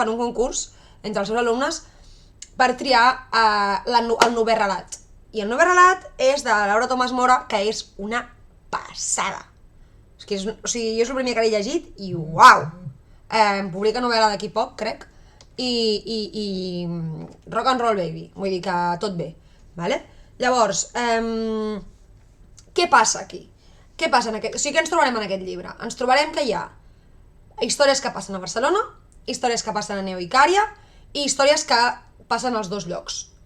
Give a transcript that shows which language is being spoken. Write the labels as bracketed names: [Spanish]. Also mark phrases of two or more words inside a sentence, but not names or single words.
[Catalan] Fan un concurs entre els seus alumnes per triar el 9è relat. I el 9è relat és de Laura Tomàs Mora, que és una passada. O sigui, jo és el primer que l'he llegit i uau! Publica novel·la d'aquí poc, crec, i [English] rock and roll baby, [Catalan] vull dir que tot bé, vale? Llavors, què passa aquí? Què passa en aquest... O sigui, què ens trobarem en aquest llibre? Ens trobarem que hi ha històries que passen a Barcelona, històries que passen a Neo Icària i històries que passen als dos llocs.